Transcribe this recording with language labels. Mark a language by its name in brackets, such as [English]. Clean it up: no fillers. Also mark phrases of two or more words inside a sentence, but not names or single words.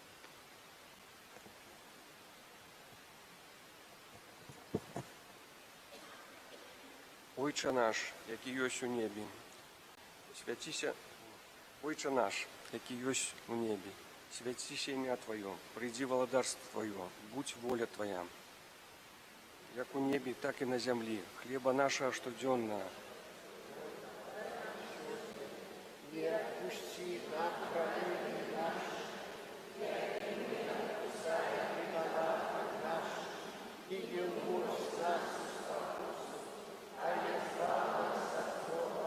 [Belarusian] Ойче наш, які ёсць у небе, свяціся, Ойче наш, які ёсць у небе, свяціся імя Твоё, прыйдзі валадарства Твоё, будь воля Твоя, як у небе, так і на зямлі. [Russian] Хлеба нашего штодзённага. Не отпусти нам провины наши, як и мы отпускаем виноватым нашим, и не вводь нас в искушение, а избавь нас от злого.